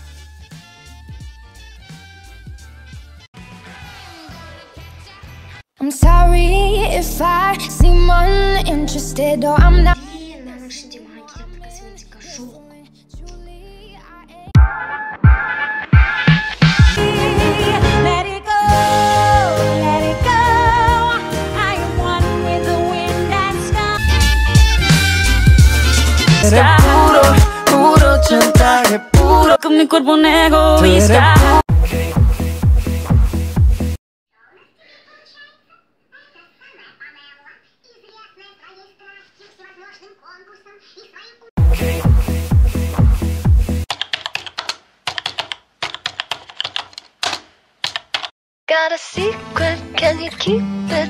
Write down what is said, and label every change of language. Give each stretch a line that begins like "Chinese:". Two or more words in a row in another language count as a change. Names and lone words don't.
English: I'm sorry if I seem uninterested or I'm not.
Kazakh: Мынаның ішінде маған керекті косметика жоқ.
English: Let it go, let it go. I am one with the wind and sky.
Spanish: Puro chantaje, puro. Con mi cuerpo un egoísta.
English: Got a secret, can you keep it?